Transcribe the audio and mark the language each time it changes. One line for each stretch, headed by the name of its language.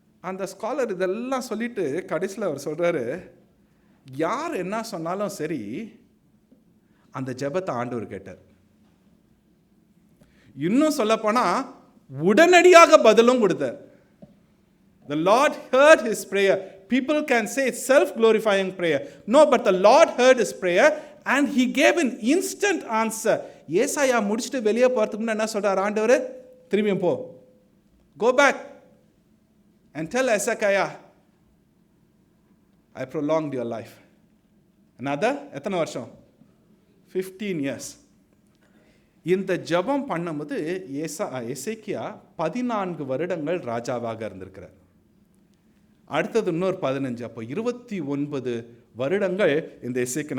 Tamil: அந்த ஸ்காலர் இதெல்லாம் சொல்லிட்டு கடைசியில் அவர் சொல்கிறாரு, யார் என்ன சொன்னாலும் சரி, அந்த ஜெபத்தை ஆண்டவர் கேட்டார். இன்னும் சொல்லப்போனால் உடனடியாக பதிலும் கொடுத்தார்.
English: The Lord heard his prayer. People can say it's self-glorifying prayer. No, but the Lord heard his prayer and he gave an instant answer.
Tamil: ஏசாயா முடிச்சுட்டு வெளியே போகிறதுக்கு முன்னாடி என்ன சொல்கிறார் ஆண்டவர்? திரும்பியும் போ,
English: go back and tell Hezekiah, I prolonged your life.
Tamil: Another, எத்தனை வருஷம்?
English: 15 years.
Tamil: இந்த ஜெபம் பண்ணும்போது எசேக்கியா 14 வருடங்கள் ராஜாவாக இருந்திருக்கிறார். அடுத்தது இன்னொரு 15, அப்போ 29 வருடங்கள் இந்த எசேக்கியா.